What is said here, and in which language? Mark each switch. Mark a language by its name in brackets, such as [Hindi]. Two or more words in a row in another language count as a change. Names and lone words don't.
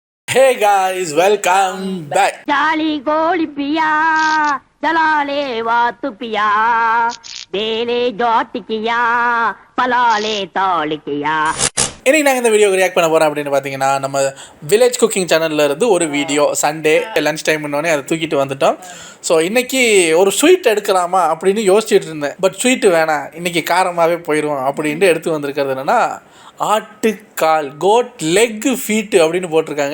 [English] Hey guys, welcome back. जाली गोली पिया जलाले वातु पिया देले जॉट किया पलाले तौल किया. [Tamil] இன்னைக்கு நாங்கள் இந்த வீடியோக்கு ரியாக்ட் பண்ண போகிறோம் அப்படின்னு பார்த்தீங்கன்னா நம்ம வில்லேஜ் குக்கிங் சேனலில் இருந்து ஒரு வீடியோ [English] Sunday lunch time [Tamil] பண்ணோடனே அதை தூக்கிட்டு வந்துட்டோம். ஸோ இன்றைக்கி ஒரு ஸ்வீட் எடுக்கலாமா அப்படின்னு யோசிச்சுட்டு இருந்தேன். பட் ஸ்வீட்டு வேணாம், இன்றைக்கி காரமாகவே போயிடுவோம் அப்படின்ட்டு எடுத்து வந்திருக்கிறது என்னென்னா ஆட்டுக்கால் [English] goat leg feet [Tamil] அப்படின்னு போட்டிருக்காங்க.